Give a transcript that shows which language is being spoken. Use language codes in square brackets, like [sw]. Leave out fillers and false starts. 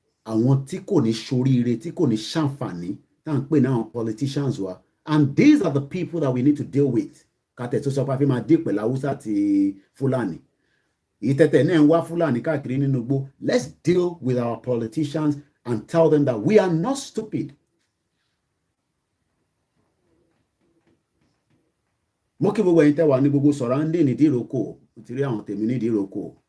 [yo] Àwọn tí kò ní ṣoríire, tí kò ní ṣàǹfààní, tá à ń pè ní àwọn politicians wa. [en] And these are the people that we need to deal with. [yo] Kàtẹ́ tó sọ pé a fi máa dé pẹ̀lú Haúsá àti Fúlàní. Ìtẹ̀tẹ̀ náà ń wá Fúlàní káàkiri nínú igbó. [en] Let's deal with our politicians and tell them that we are not stupid. [yo] Mo kí gbogbo ẹ̀yin tẹ́ wà ní gbogbo surrounding ní Ìdíròkò, mo ti rí àwọn tèmi ní Ìdíròkò.